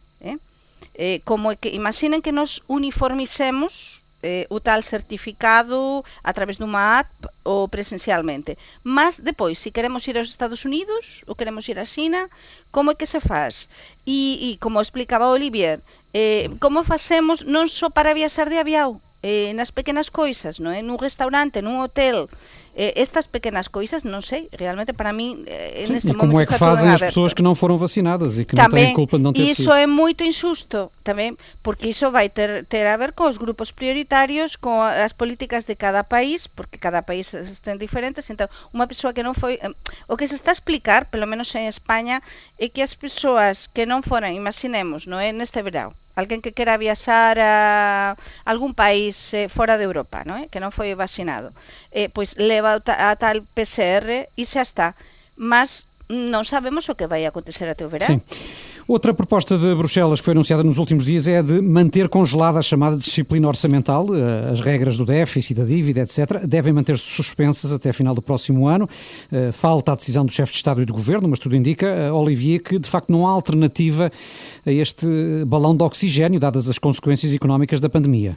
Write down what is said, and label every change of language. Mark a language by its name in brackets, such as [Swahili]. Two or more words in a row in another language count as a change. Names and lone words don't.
[Galician] Como que imaginen que nos uniformicemos o tal certificado a través dunha app ou presencialmente. [Portuguese] Mas depois, se queremos ir aos Estados Unidos ou queremos ir a China, como é que se faz? [Galician] E como explicaba Olivier, como facemos non só para viaxar de avião, nas pequenas coisas, non é? Nun restaurante, nun hotel, estas pequenas coisas, non sei, realmente para mim neste momento. [Portuguese] E como é que fazem as pessoas que não foram vacinadas e que não têm culpa de não ter sido? Isso é muito injusto também, porque isso vai ter a ver com os grupos prioritários, com as políticas de cada país, porque cada país estão diferentes. Então, uma pessoa que não foi, o que se está a explicar, pelo menos em Espanha, é que as pessoas que não foram, imaginemos, não é, neste verão, alguém que queira [Galician] viaxar a algún país fora de Europa, non é? Que non foi vacinado, pois leva a tal PCR e xa está. Mas non sabemos o que vai acontecer até o verão. [Portuguese] Sim. Outra proposta de Bruxelas que foi anunciada nos últimos dias é a de manter congelada a chamada disciplina orçamental. As regras do déficit, da dívida, etc., devem manter-se suspensas até a final do próximo ano. Falta a decisão do chefe de Estado e do Governo, mas tudo indica, Olivier, que de facto não há alternativa a este balão de oxigênio, dadas as consequências económicas da pandemia.